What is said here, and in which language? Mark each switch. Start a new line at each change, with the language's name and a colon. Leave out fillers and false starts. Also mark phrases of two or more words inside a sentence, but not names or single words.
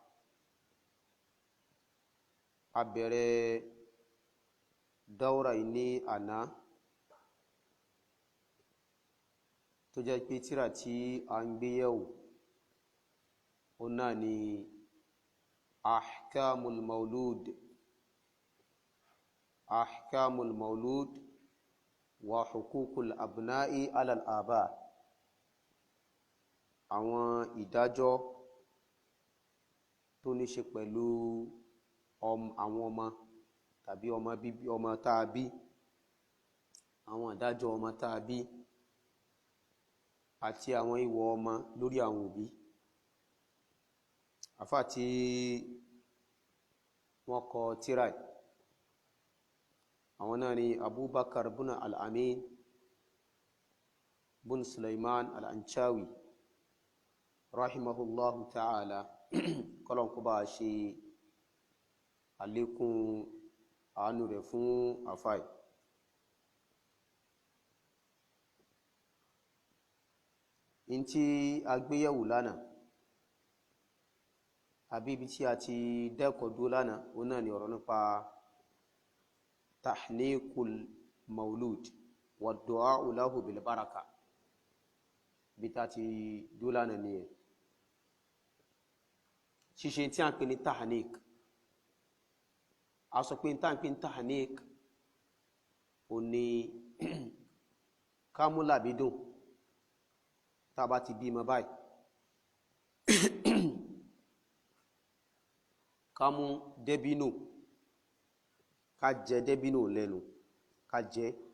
Yoruba: A bẹ̀rẹ̀ dáúrà ní àná tó jẹ́ pé tírà tí a ń gbé yẹ̀wò ó náà ni
Arabic: أحكام المولود وحقوق الأبناء على الآباء.
Yoruba: Àwọn ìdájọ́ tó ní ṣe pẹ̀lú àwọn ọmọ tàbí ọmọ táa bí, àwọn ìdájọ́ ọmọ táa bí àti àwọn ìwọ̀ ọmọ lórí àwọn òbí. Àfáà tí wọ́n kọ tírà yìí, àwọn náà ni Abubakar bin al-Amin bin Sulaiman al-Anshawi
Arabic: رحمه الله تعالى.
Yoruba: Kọ́lọ̀n kó bá ṣe àlékún àánú rẹ̀ fún àfáà yìí. In tí a gbéyẹ̀wò lánàá àbí ibi tí a ti dẹ́kọ̀ọ́ dúró lánàá ó náà ni ọ̀rọ̀ nípa
Arabic: تحنيك المولود والدعاء له بالبركة.
Yoruba: Bí ta ti dúró lánàá ni ẹ̀ ṣíṣe tí a ń pè ní tahnik. A sọ pé tí a ń pè ní tahnik ó ní kámú làbídùn tá bá ti bímọ báyìí, kámú dẹ́bínù, ká jẹ dẹ́bínù lẹ́nu, ká jẹ.